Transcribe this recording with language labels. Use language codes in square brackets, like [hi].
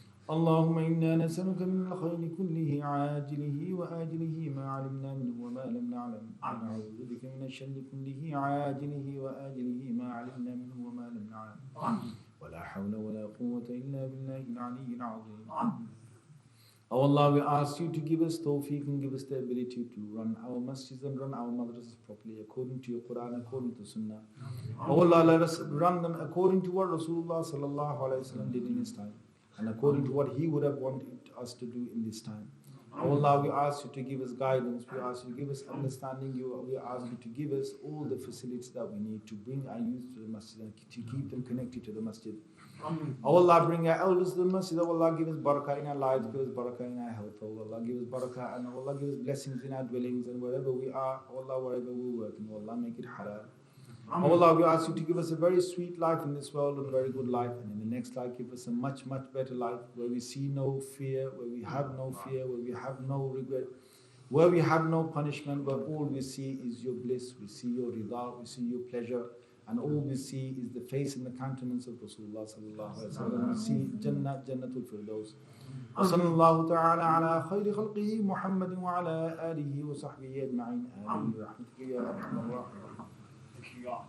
[ar] اللهم إنا نسألك من الخير كله عاجله وآجله ما علمنا منه وما لم نعلم ونعوذ بك من الشر كله عاجله وآجله ما علمنا منه وما لم نعلم ولا حول ولا قوة إلا بالله العلي العظيم. [en] Oh Allah, we ask you to give us tawfiq and give us the ability to run our masjids and run our madrasas properly according to your Quran, according to Sunnah. Oh Allah, let us run them according to what Rasulullah sallallahu alaihi wasallam did in his time and according to what he would have wanted us to do in this time. Oh Allah, we ask you to give us guidance, we ask you to give us understanding, we ask you to give us all the facilities that we need to bring our youth to the masjid and to keep them connected to the masjid. Oh Allah, bring our elders to the masjid. Oh Allah, give us barakah in our lives, give us barakah in our health. Oh Allah, give us barakah and oh Allah, give us blessings in our dwellings and wherever we are. Oh Allah, wherever we work, and oh Allah, make it halal. Oh Allah, we ask you to give us a very sweet life in this world and a very good life, and in the next life give us a much, much better life where we see no fear, where we have no fear, where we have no regret, where we have no punishment, where all we see is your bliss, we see your rida, we see your pleasure, and all we see is the face and the countenance of Rasulullah sallallahu alaihi wasallam. We see Jannah, Jannatul Firdaus. [ar] وصلى الله تعالى على خير خلقه محمد وعلى آله وصحبه أجمعين. آمين برحمتك يا أرحم الراحمين.